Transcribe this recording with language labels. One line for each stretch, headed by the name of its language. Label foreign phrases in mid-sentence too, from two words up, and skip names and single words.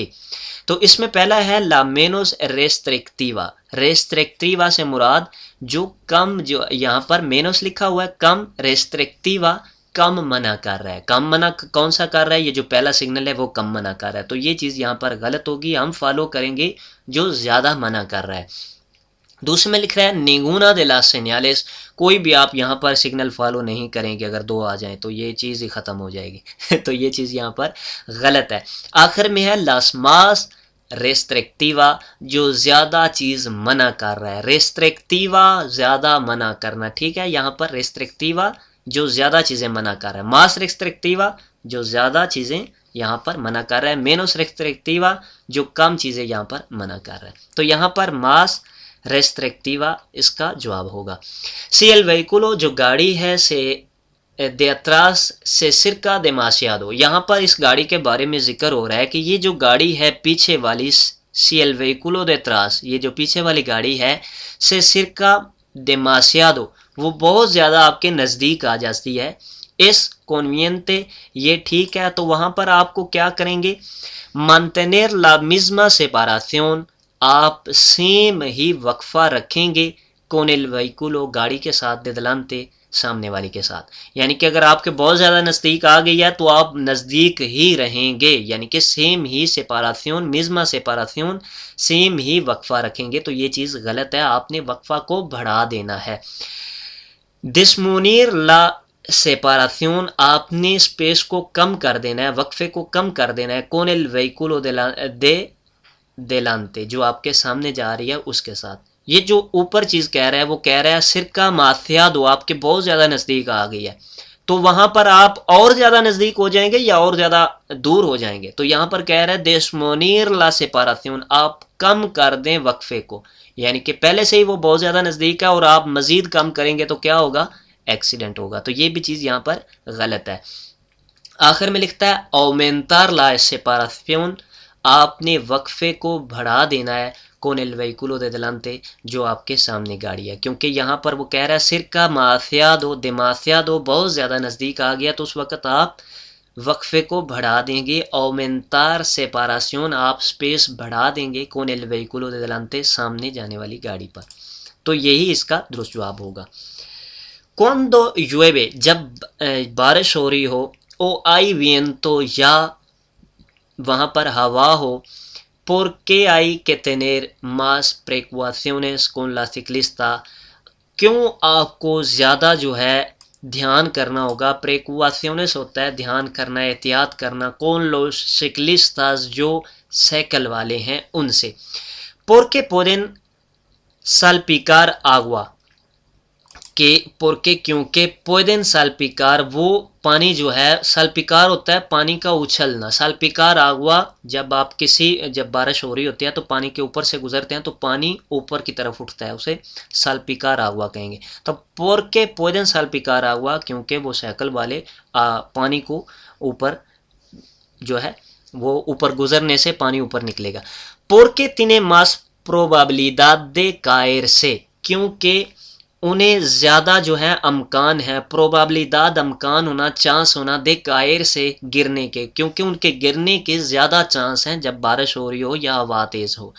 Urdu: تو اس میں پہلا ہے
Spanish: la menos restrictiva,
Urdu: ریسٹرکٹیوا سے مراد جو کم, جو یہاں پر مینوس لکھا ہوا ہے کم, ریسٹرکٹیوا کم منع کر رہا ہے. کم منع کون سا کر رہا ہے, یہ جو پہلا سگنل ہے وہ کم منع کر رہا ہے, تو یہ چیز یہاں پر غلط ہوگی, ہم فالو کریں گے جو زیادہ منع کر رہا ہے. دوسرے میں لکھ رہا ہے
Spanish: ninguna de las señales,
Urdu: کوئی بھی آپ یہاں پر سگنل فالو نہیں کریں گے، اگر 2 آ جائیں تو یہ چیز ہی ختم ہو جائے گی تو یہ چیز یہاں پر غلط ہے۔ آخر میں ہے
Spanish: las más restrictiva،
Urdu: جو زیادہ چیز منع کر رہا ہے، restrictiva زیادہ منع کرنا، ٹھیک ہے، یہاں پر restrictiva جو زیادہ چیزیں منع کر رہا ہے،
Spanish: más restrictiva
Urdu: جو زیادہ چیزیں یہاں پر منع کر رہا ہے،
Spanish: menos restrictiva
Urdu: جو کم چیزیں یہاں پر منع کر رہا ہے، تو یہاں پر
Spanish: más restrictiva
Urdu: اس کا جواب ہوگا۔
Spanish: سی el vehículo
Urdu: جو گاڑی ہے سے
Spanish: de atrás se acerca demasiado،
Urdu: یہاں پر اس گاڑی کے بارے میں ذکر ہو رہا ہے کہ یہ جو گاڑی ہے پیچھے والی
Spanish: si el vehículo de atrás،
Urdu: یہ جو پیچھے والی گاڑی ہے
Spanish: se acerca demasiado
Urdu: وہ بہت زیادہ آپ کے نزدیک آ جاتی ہے، اس conveniente یہ ٹھیک ہے، تو وہاں پر آپ کو کیا کریں گے،
Spanish: mantener la misma separación
Urdu: آپ سیم ہی وقفہ رکھیں گے
Spanish: con el vehículo
Urdu: گاڑی کے ساتھ
Spanish: de delante
Urdu: سامنے والی کے ساتھ، یعنی کہ اگر آپ کے بہت زیادہ نزدیک آ گئی ہے تو آپ نزدیک ہی رہیں گے، یعنی کہ سیم ہی
Spanish: separación misma separación
Urdu: سیم ہی وقفہ رکھیں گے، تو یہ چیز غلط ہے، آپ نے وقفہ کو بڑھا دینا ہے۔
Spanish: disminuir la separación
Urdu: آپ نے اسپیس کو کم کر دینا ہے، وقفے کو کم کر دینا ہے
Spanish: con el vehículo de delante
Urdu: جو آپ کے سامنے جا رہی ہے اس کے ساتھ۔ یہ جو اوپر چیز کہہ رہا ہے وہ کہہ رہا ہے
Spanish: cerca demasiado
Urdu: آپ کے بہت زیادہ نزدیک آ گئی ہے، تو وہاں پر آپ اور زیادہ نزدیک ہو جائیں گے یا اور زیادہ دور ہو جائیں گے، تو یہاں پر کہہ رہا ہے
Spanish: disminuir la separación
Urdu: آپ کم کر دیں وقفے کو، یعنی کہ پہلے سے ہی وہ بہت زیادہ نزدیک ہے اور آپ مزید کم کریں گے تو کیا ہوگا، ایکسیڈنٹ ہوگا، تو یہ بھی چیز یہاں پر غلط ہے۔ آخر میں لکھتا ہے
Spanish: aumentar la separación
Urdu: آپ نے وقفے کو بڑھا دینا ہے
Spanish: con el vehículo de delante
Urdu: جو آپ کے سامنے گاڑی ہے، کیونکہ یہاں پر وہ کہہ رہا ہے
Spanish: cerca demasiado demasiado
Urdu: بہت زیادہ نزدیک آ گیا، تو اس وقت آپ وقفے کو بڑھا دیں گے،
Spanish: aumentar separación
Urdu: آپ سپیس بڑھا دیں گے
Spanish: con el vehículo de delante
Urdu: سامنے جانے والی گاڑی پر، تو یہی اس کا درست جواب ہوگا۔
Spanish: cuando llueve
Urdu: جب بارش ہو رہی ہو
Spanish: o hay viento
Urdu: یا وہاں پر ہوا ہو
Spanish: ¿por qué hay que tener más precauciones con la ciclista
Urdu: کیوں آپ کو زیادہ جو ہے دھیان کرنا ہوگا، precauciones ہوتا ہے دھیان کرنا، احتیاط کرنا،
Spanish: con los ciclistas
Urdu: جو سائیکل والے ہیں ان سے،
Spanish: porque pueden salpicar agua
Urdu: کہ porque کیونکہ
Spanish: pueden salpicar
Urdu: وہ پانی جو ہے سالپیکار ہوتا ہے پانی کا اچھلنا،
Spanish: salpicar agua
Urdu: جب بارش ہو رہی ہوتی ہے تو پانی کے اوپر سے گزرتے ہیں تو پانی اوپر کی طرف اٹھتا ہے، اسے
Spanish: salpicar agua
Urdu: کہیں گے، تو
Spanish: porque pueden salpicar agua
Urdu: کیونکہ وہ سائیکل والے پانی کو اوپر جو ہے وہ اوپر گزرنے سے پانی اوپر نکلے گا،
Spanish: porque tiene más probabilidad de caerse
Urdu: کیونکہ انہیں زیادہ جو ہے امکان ہے، probabilidad امکان ہونا، چانس ہونا،
Spanish: de caer
Urdu: سے گرنے کے، کیونکہ ان کے گرنے کے زیادہ چانس ہیں جب بارش ہو رہی ہو یا ہوا تیز ہو۔